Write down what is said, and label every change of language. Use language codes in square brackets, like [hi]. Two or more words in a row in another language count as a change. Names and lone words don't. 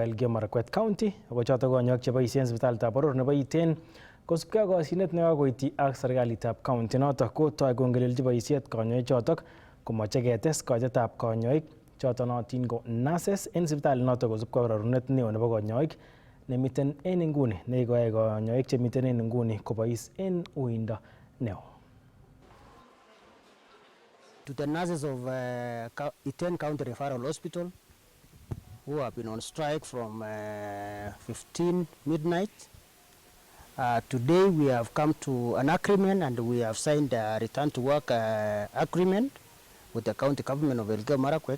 [kln] Elgeyo Marakwet County ako choto konyoik cheboisien sipitalitab boror nebo Iten kosubkei ak koshinet nekakoityi ak serikalitab county noto kotoi kongelelchi boisiet konyoik chotok komoche ketes koitetab konyoik choto nootin ko nurses en sipitali noto kosubkei ak rorunet neo nebo konyoik nemiten en inguni nekikoyai konyoik chemiten en inguni kobois en uindo neo. [en] To the nurses of Iten County Referral Hospital who have been on strike from 15 midnight. Today we have come to an agreement and we have signed a return to work agreement with the county government of Elgeyo Marakwet.